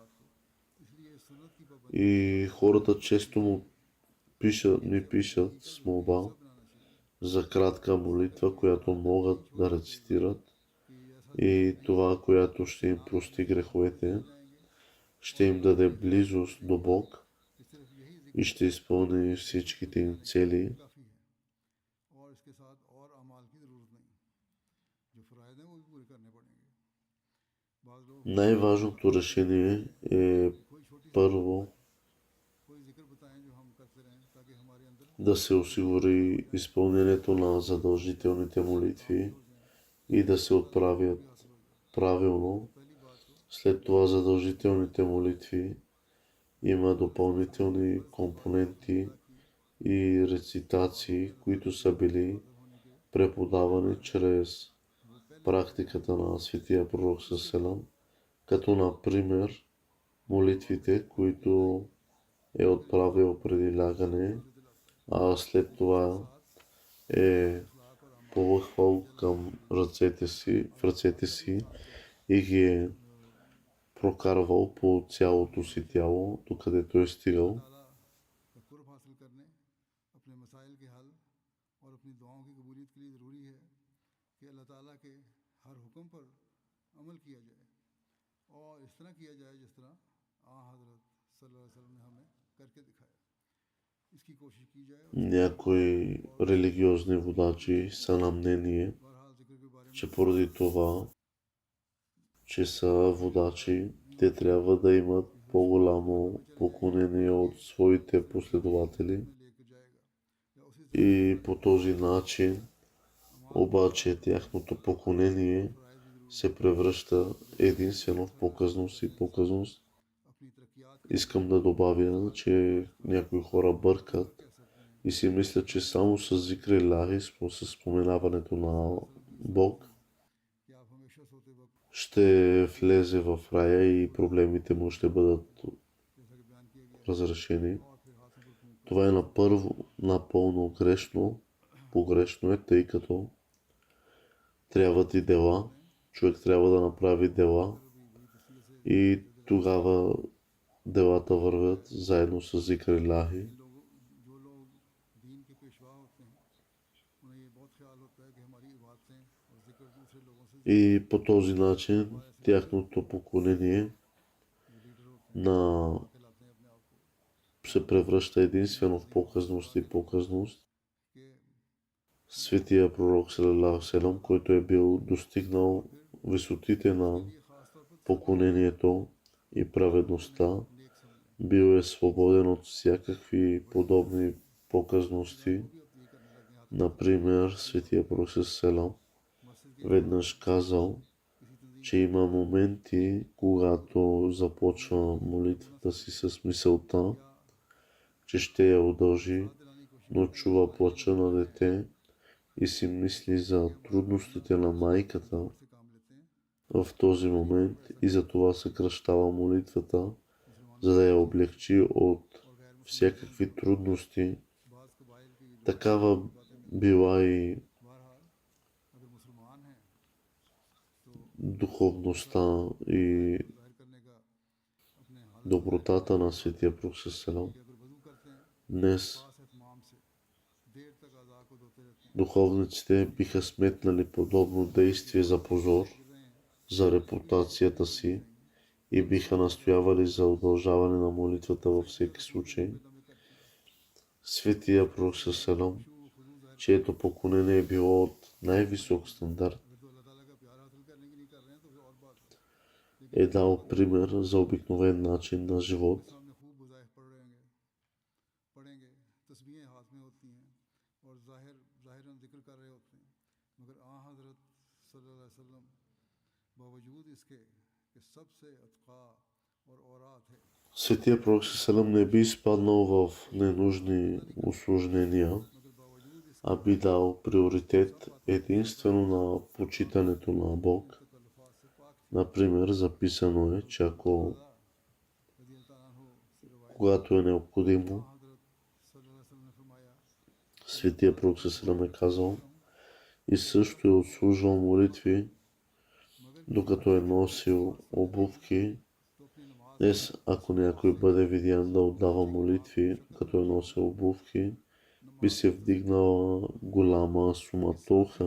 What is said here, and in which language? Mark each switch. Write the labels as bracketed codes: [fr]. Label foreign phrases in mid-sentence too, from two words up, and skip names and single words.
[bg] И хората често ми пишат с молба за кратка молитва, която могат да рецитират, и това, която ще им прости греховете, ще им даде близост до Бог и ще изпълни всичките им цели. [ur] کافی ہے اور اس کے ساتھ اور اعمال کی ضرورت نہیں. جو فرائض ہیں وہ بھی پورے کرنے پڑیں گے. بعض لوگ [bg] Най-важното решение е [ur] کہ کوئی چھوٹی سی [bg] първо [ur] کوئی ذکر بتائیں جو ہم کرتے رہیں تاکہ ہمارے اندر [bg] да се осигури изпълнението на задължителните молитви [ur] ہو جائے, [bg] и да се [ur] بھی [bg] отправят [ur] حاصل ہو جائے. [bg] правилно. [ur] پہلی بات تو [bg] След това задължителните молитви има допълнителни компоненти и рецитации, които са били преподавани чрез практиката на светия пророк Селам, като например молитвите, които е отправил преди лягане, а след това е повърхвал към в ръцете си и ги е прокарвал по цялото си тяло, докъдето е стигал. [ur] تعالیٰ کا قرب حاصل کرنے، اپنے مسائل کے حل اور اپنی دعاؤں کی قبولیت کے لیے ضروری ہے کہ اللہ تعالیٰ کے ہر حکم پر عمل کیا جائے اور اس طرح کیا جائے جس طرح حضرت [ar] صلی اللہ علیہ وسلم [ur] نے ہمیں کر کے دکھایا. اس کی کوشش کی جائے اور [bg] Някои религиозни водачи са на мнение, [ur] بہرحال ذکر کے بارے میں [bg] че поради това, че са водачи, те трябва да имат по-голямо поклонение от своите последователи [ur] میں لے کر جائے گا یا اسی [bg] и по този начин обаче тяхното поклонение [ur] فرائض بھی ضرور [bg] се превръща единствено в показност и показност. [ur] اپنی ترقیات [bg] Искам да добавя, че някои хора бъркат [ur] کہہ سکتے ہیں [bg] и си мислят, че само с [ur] ذکر الٰہی, [bg] с споменаването на Бог, [ur] کہ آپ ہمیشہ سوتے وقت [bg] ще влезе в рая и проблемите му ще бъдат [ur] جیسا کہ بیان کیا گیا [bg] разрешени. [ur] اور پھر ہاتھوں پر پھونک [bg] Това е напълно грешно, погрешно е, тъй като трябват и дела. Човек трябва да направи дела и тогава делата вървят заедно с [ur] ذکر الٰہی. جو لوگ دین کے پیشوا ہوتے ہیں انہیں یہ بہت خیال ہوتا ہے کہ ہماری عبادتیں اور ذکر دوسرے لوگوں سے [bg] И по този начин тяхното поклонение [ur] جو لیڈر ہوتے [bg] на [ur] ہیں کہلاتے ہیں اپنے آپ کو [bg] се превръща единствено в показност и показност. [ur] کہ [bg] Светия пророк [ar] صلى الله سلم, [bg] който е бил достигнал висотите на [ur] یہ خاص طور پر [bg] поклонението и праведността, [ur] نیک سمجھیں [bg] бил е свободен от всякакви подобни показности. [ur] بھی اب یہ کرنے لگے ہاتھ [bg] Например, Светия пророк селам [ur] مسجد کے [bg] веднъж казал, че има моменти, когато започва молитвата си с мисълта, че ще я удължи, [ur] دلانے کی کوشش [bg] но чува плача на дете и си мисли за трудностите на майката [ur] سے کام لیتے ہیں [bg] в този момент и затова съкръщава молитвата, за да я облегчи от всякакви трудности. [ur] بعض قبائل کی [bg] Такава била и [ur] بہرحال اگر مسلمان ہیں [bg] духовността и [ur] ظاہر کرنے کا اپنے حالت [bg] добротата на Светия Пророк селам. [ur] کہ اگر وضو کرتے ہیں [bg] Днес [ur] خاص اہتمام سے دیر تک اعضا کو دھوتے رہتے ہیں [bg] духовниците биха сметнали подобно действие за позор, за репутацията си и биха настоявали за удължаване на молитвата във всеки случай. Светия Пророк селам, чието поклонение е било от най-висок стандарт, [ur] اگر تو اللہ تعالیٰ کا پیار حاصل کرنے کی نہیں کر رہے ہیں تو پھر اور بات ہے [bg] е дал пример за обикновен начин на живот. [ur] سامنے خوب وظائف پڑھیں گے تسبیحیں ہاتھ میں ہوتی ہیں اور ظاہراً ذکر کر رہے ہوتے ہیں مگر حضرت [ar] صلی اللہ علیہ وسلم [ur] باوجود اس کے کہ سب سے اتقیٰ اور اورات ہے [bg] Светия Пророк селам не би изпаднал в ненужни усложнения, [ur] مگر باوجود اس کے [bg] а би дал приоритет единствено на почитането на Бог. [ur] تکلفات سے پاک [bg] Например, записано е, че ако [ar] رضی اللہ عنہ [ur] سے روایت [bg] когато е необходимо, [ur] حضرت [ar] صلی اللہ علیہ وسلم [ur] نے فرمایا [bg] Светия Пророк селам е казал и също е отслужвал молитви, докато е носил обувки. [ur] تو اپنی نماز [bg] Днес, ако някой бъде видян да отдава молитви, като е носил обувки, би се вдигнала голяма суматоха.